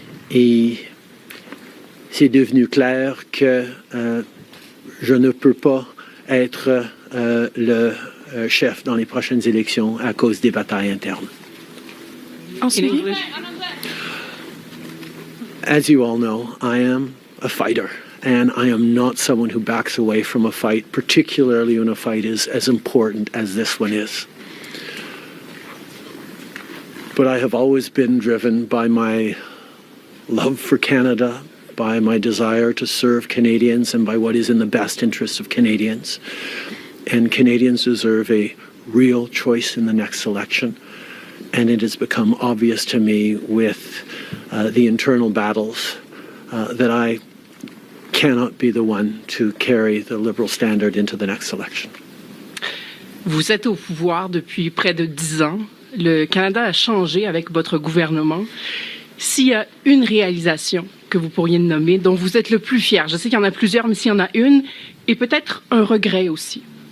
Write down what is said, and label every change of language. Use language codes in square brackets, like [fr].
[fr] Et c'est devenu clair que je ne peux pas être le chef dans les prochaines élections à cause des batailles internes. [en] As you all know, I am a fighter, and I am not someone who backs away from a fight, particularly when a fight is as important as this one is. But I have always been driven by my love for Canada, by my desire to serve Canadians, and by what is in the best interest of Canadians. And Canadians deserve a real choice in the next election. And it has become obvious to me with the internal battles that I cannot be the one to carry the Liberal standard into the next election. [fr] Vous êtes au pouvoir depuis près de 10 ans. Le Canada a changé avec votre gouvernement. S'il y a une réalisation que vous pourriez nommer, dont vous êtes le plus fier, je sais qu'il y en a plusieurs, mais s'il y en a une, et peut-être un regret aussi.